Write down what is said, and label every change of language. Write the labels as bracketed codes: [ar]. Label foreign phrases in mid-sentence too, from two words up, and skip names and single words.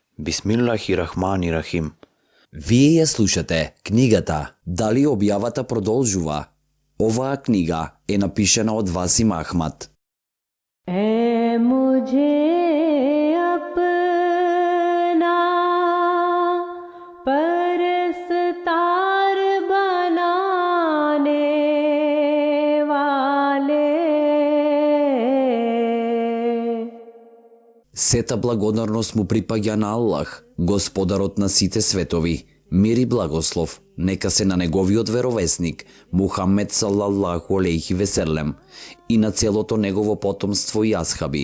[ar] بسم الله الرحمن الرحيم. [mk] Вие ја слушате книгата Дали објавата продолжува? Оваа книга е напишана од Васим Ахмад. [hi] मुझे अपना परस्तार बनाने वाले. [mk] Сета благодарност му припаѓа на Аллах, Господарот на сите светови. Мир и благослов нека се на неговиот веровесник Мухаммед [ar] صلى الله عليه وسلم [mk] и на целото негово потомство и асхаби.